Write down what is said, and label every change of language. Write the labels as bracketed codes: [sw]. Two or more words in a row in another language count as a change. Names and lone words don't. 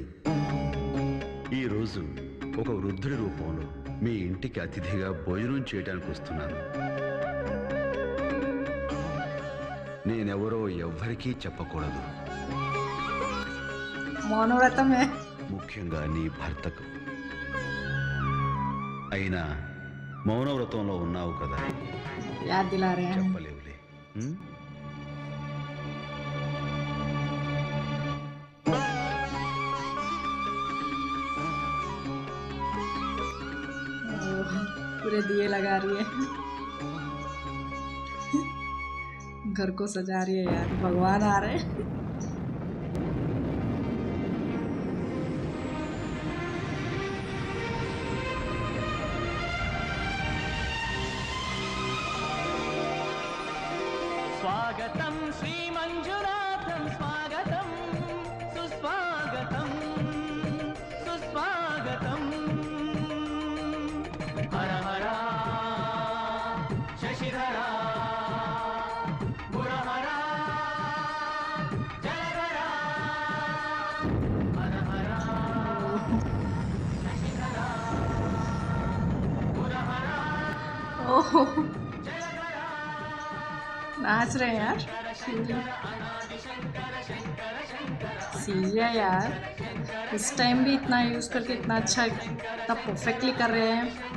[te] ఈరోజు ఒక వృద్ధుడి రూపంలో మీ ఇంటికి అతిథిగా భోజనం చేయడానికి వస్తున్నాను. నేనెవరో ఎవ్వరికీ చెప్పకూడదు, మౌనవ్రతమే, ముఖ్యంగా నీ భర్తకు. అయినా మౌనవ్రతంలో ఉన్నావు కదా, [hi] याद दिला रहे है. [te] చెప్పలేవులే. [hi] पूरे दिए लगा रही है, घर को सजा रही है यार. भगवान आ रहे हैं. [te] స్వాగతం శ్రీ మంజునాథం, స్వాగతం సుస్వాగతం సుస్వాగతం. [sa] హర హర శశిధర గురహర జలధర. హర హర శశిధర గురహర. [hi] ओह नाच रहे हैं यार. सीरिया यार, इस टाइम भी इतना यूज़ करके इतना अच्छा, इतना परफेक्टली कर रहे हैं.